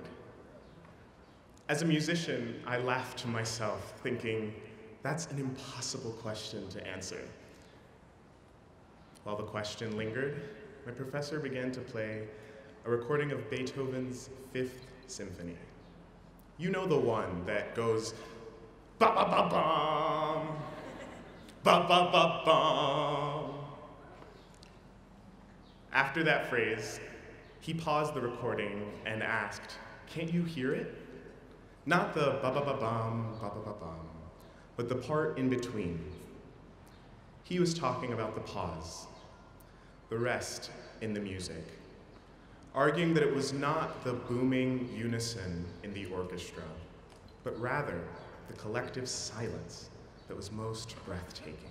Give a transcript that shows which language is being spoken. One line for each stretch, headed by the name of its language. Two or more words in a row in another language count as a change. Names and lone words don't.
English: As a musician, I laughed to myself, thinking, that's an impossible question to answer. While the question lingered, my professor began to play a recording of Beethoven's Fifth Symphony. You know the one that goes, ba-ba-ba-bum, ba-ba-ba-bum. After that phrase, he paused the recording and asked, can't you hear it? Not the ba-ba-ba-bum, ba-ba-ba-bum, but the part in between. He was talking about the pause, the rest in the music, arguing that it was not the booming unison in the orchestra, but rather the collective silence that was most breathtaking.